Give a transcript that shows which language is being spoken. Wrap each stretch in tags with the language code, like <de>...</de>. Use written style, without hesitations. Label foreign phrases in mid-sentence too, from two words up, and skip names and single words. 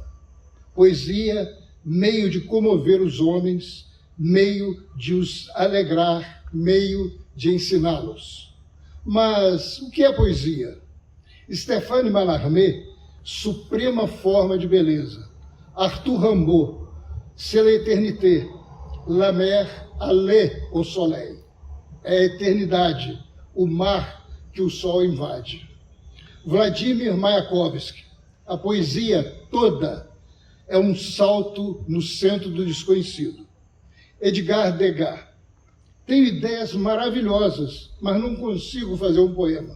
<pt>Poesia, meio de comover os homens, meio de os alegrar, meio de ensiná-los. Mas o que é poesia? Stéphane Mallarmé, suprema forma de beleza.</pt> <fr>Arthur Rimbaud, c'est l'éternité, la mer allait au soleil.</fr> <pt>É a eternidade, o mar que o sol invade. Vladimir Mayakovsky, a poesia toda é um salto no centro do desconhecido. Edgar Degas, tenho ideias maravilhosas, mas não consigo fazer um poema.</pt>